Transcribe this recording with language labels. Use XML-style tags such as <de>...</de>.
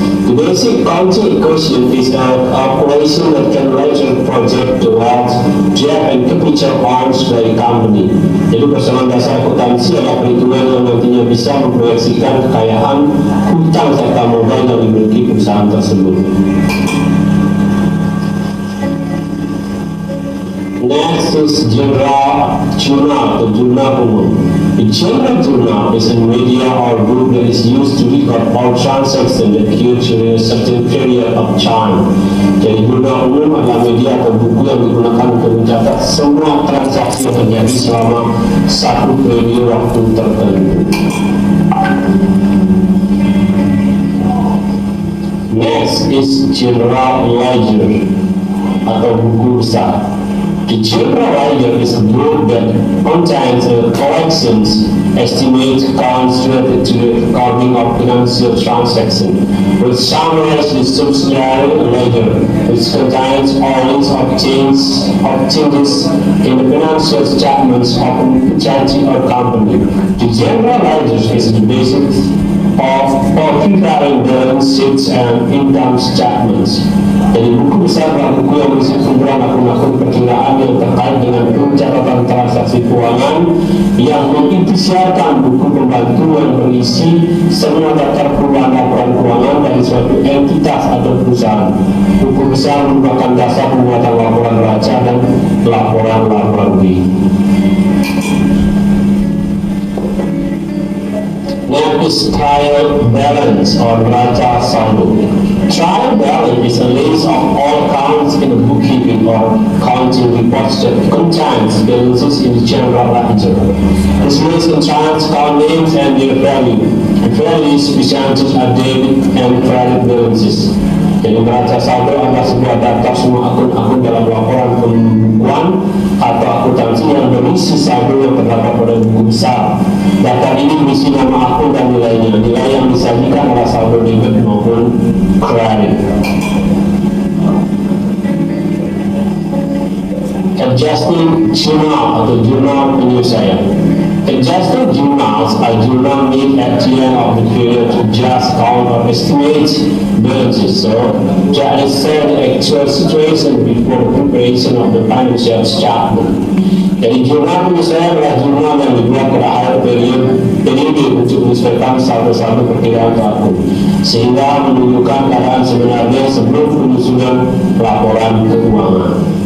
<en>The basic accounting equation is an operation that can later project towards debt and capital bonds by the company.</en> <id>Jadi persamaan dasar akuntansi adalah perhitungan yang nantinya bisa memproyeksikan kekayaan, hutang serta modal yang dimiliki perusahaan tersebut.</id> <en>Next is General Journal, the Journal Umum. The General Journal is a media or group that is used to record all transactions that occur during a certain period of time.</en> <id>Jadi Jurnal Umum adalah media atau buku yang digunakan untuk mencatat semua transaksi yang terjadi selama satu periode waktu tertentu.</id> <en>Next is General Ledger</en> <id>atau buku besar.</id> <en>The General Ledger is a book that contains collections, estimates, accounts related to the recording of financial transactions, which summarizes the subsidiary ledger, which contains all lists of changes in the financial statements of an entity or company. The General Ledger is the basis of preparing balance sheets and income statements.</en> <id>Jadi buku besar adalah buku yang berisi kumpulan akun-akun perkiraan yang terkait dengan pencatatan transaksi keuangan yang menginisialkan buku pembantu yang berisi semua daftar perubahan laporan keuangan dari suatu entitas atau perusahaan. Buku besar merupakan dasar pembuatan laporan raja dan laporan B.</id> <en>Next is trial balance or raja saldo. Trial balance is a list of all accounts in a bookkeeping or accounting reports that contains balances in the general ledger. This list contains account names and their value. The values presented are debit and credit balances.</en> <id>Jadi neraca saldo adalah sebuah daftar semua akun-akun dalam laporan pembukuan atau akuntansi yang berisi saldo yang terdapat pada buku besar. Daftar ini berisi nama akun dan nilainya. Nilai yang disajikan adalah saldo debit maupun kredit. Adjusting journal atau jurnal penyesuaian.</id> <en>Adjusting journals are journal made at the end of the period to adjust, count, or estimate balances. So, that is the actual situation before the preparation of the financial statement.</en> <id>Jadi jurnal penyesuaian adalah jurnal yang dibuat pada akhir periode untuk menyesuaikan saldo-saldo perkiraan akun, sehingga menunjukkan keadaan sebenarnya sebelum penyusunan laporan keuangan.</id>